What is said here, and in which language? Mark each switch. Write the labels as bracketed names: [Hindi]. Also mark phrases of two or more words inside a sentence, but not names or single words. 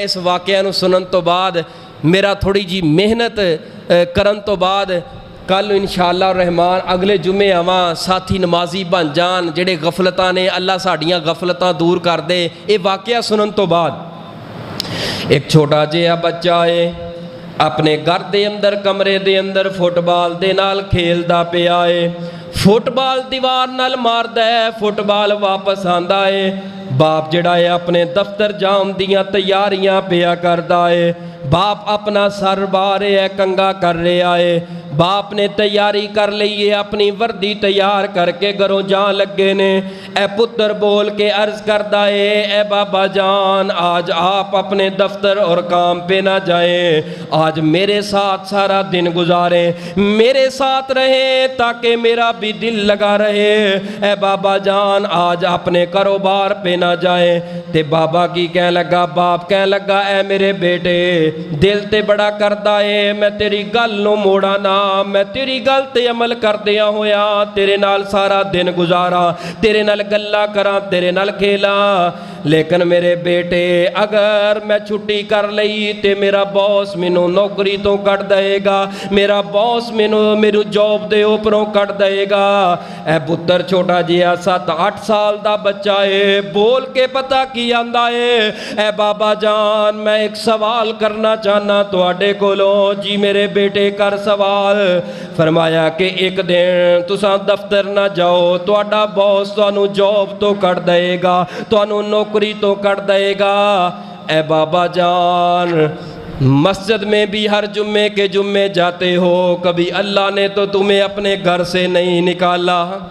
[Punjabi] اس واقعہ نو سنن تو بعد میرا تھوڑی جی محنت کرن تو بعد کل [Arabic] انشاءاللہ الرحمن [Punjabi] اگلے جمعے آواں ساتھی نمازی بن جان، جڑے غفلتاں نے اللہ ساڑیاں غفلتاں دور کر دے۔ یہ واقعہ سنن تو بعد ایک چھوٹا جہا بچہ ہے، اپنے گھر دے اندر کمرے دے اندر فٹ بال دے نال کھیلدا پیا ہے، فٹ بال دیوار نال ماردا ہے، فٹ بال واپس آندا ہے، باپ جڑا ہے اپنے دفتر جان دیاں تیاریاں پیا کردا ہے، باپ اپنا سر بارے ہے کنگا کر رہا ہے، باپ نے تیاری کر لی ہے، اپنی وردی تیار کر کے گھروں جان لگے نے۔ اے پتر بول کے عرض کردا ہے، [Urdu] اے بابا جان آج آپ اپنے دفتر اور کام پہ نہ جائیں، آج میرے ساتھ سارا دن گزاریں، میرے ساتھ رہیں تاکہ میرا بھی دل لگا رہے۔ اے بابا جان آج اپنے کاروبار پہ نہ جائیں۔ [Punjabi] تے بابا کی کہنے لگا، باپ کہنے لگا، اے میرے بیٹے دل تے بڑا کردا ہے، میں تیری گل نو موڑا نہ، میں تیری گل تے عمل کردیا ہویا تیرے نال سارا دن گزارا، تیرے نال گلا کراں، تیرے نال کھیلا، لیکن میرے بیٹے اگر میں چھٹی کر لئی تے میرا باس مینوں نوکری تو کٹ دے گا، میرا باس میرو جاب دے اوپروں کٹ دے گا۔ اے پتر چھوٹا جیا 7-8 سال دا بچہ ہے، بول کے پتہ کی آندا ہے، اے بابا جان میں ایک سوال کرنا چاہنا تواڈے کولوں۔ جی میرے بیٹے کر سوال۔ فرمایا کہ ایک دن تساں دفتر نہ جاؤ، تواڈا باس تانوں جاب تو کٹ دے گا، تانوں نوکری تو کٹ دے گا۔ [Urdu] اے بابا جان مسجد میں بھی ہر جمعے کے جمعے جاتے ہو، کبھی اللہ نے تو تمہیں اپنے گھر سے نہیں نکالا۔